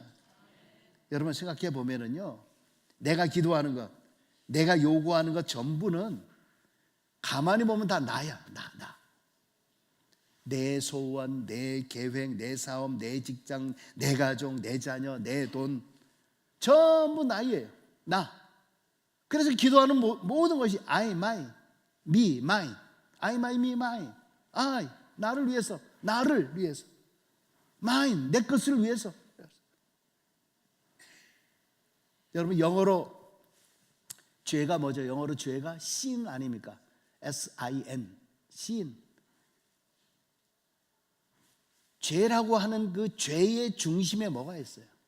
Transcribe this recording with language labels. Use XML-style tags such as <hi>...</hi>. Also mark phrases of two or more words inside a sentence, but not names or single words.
<ko>여러분 생각해 보면은요, 내가 기도하는 것, 내가 요구하는 것 전부는 가만히 보면 다 나야. 나. 내 소원, 내 계획, 내 사업, 내 직장, 내 가족, 내 자녀, 내 돈, 전부 나예요. 나. 그래서 기도하는 모든 것이</ko> <en>I, mine, me, mine. I, mine, me, mine. I,</en> <ko>나를 위해서. mine, 내 것을 위해서. 여러분 영어로 죄가 뭐죠? 영어로 죄가 sin 아닙니까? S-I-N, sin. 죄라고 하는 그 죄의 중심에 뭐가 있어요?</ko>